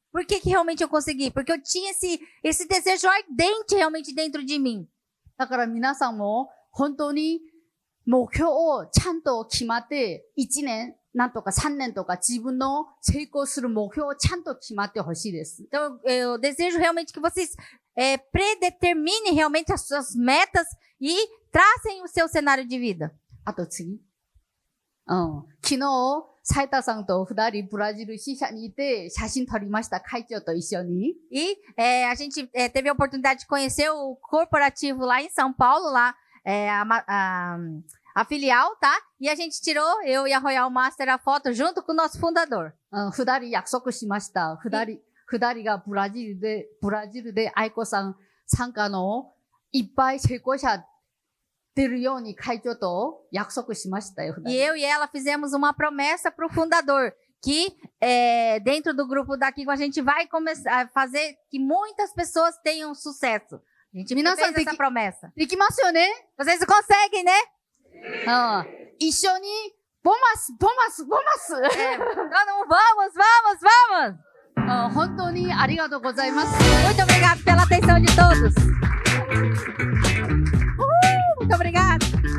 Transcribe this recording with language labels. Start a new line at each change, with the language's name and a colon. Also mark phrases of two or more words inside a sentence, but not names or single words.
Portuguese: Por que realmente eu consegui? Porque eu tinha esse desejo ardente realmente dentro de mim.
Japanese: だから皆さんも本当に目標をちゃんと決まって、1年、なんとか3年とか自分の成功する目標をちゃんと決まってほしいです。
Portuguese: Então, eu desejo realmente que vocês predeterminem realmente as suas metas e tracem o seu cenário de vida.
Japanese: あと次。昨日、斉田さんと二人ブラジル支社にいて写真撮りました。会長と一緒に。
Portuguese: E a gente teve a oportunidade de conhecer o corporativo lá em São Paulo, lá a filial, tá? E a gente tirou, eu e a Royal Master, a foto junto com o nosso fundador.
Japanese: 二人約束しました。二人がブラジルで愛子さん参加のいっぱい成功者出るように会長と約束しましたよ。
Portuguese: E eu e ela fizemos uma promessa para o fundador, que dentro do grupo daqui a gente vai começar a fazer que muitas pessoas tenham sucesso. A gente fez essa promessa.
Japanese: できますよね。
Portuguese: Vocês conseguem, né?
Japanese: 一緒にボマス
Portuguese: Todo mundo, vamos!
Japanese: 本当にありがとうございます。
Portuguese: Muito obrigado pela atenção de todos. Muito obrigada.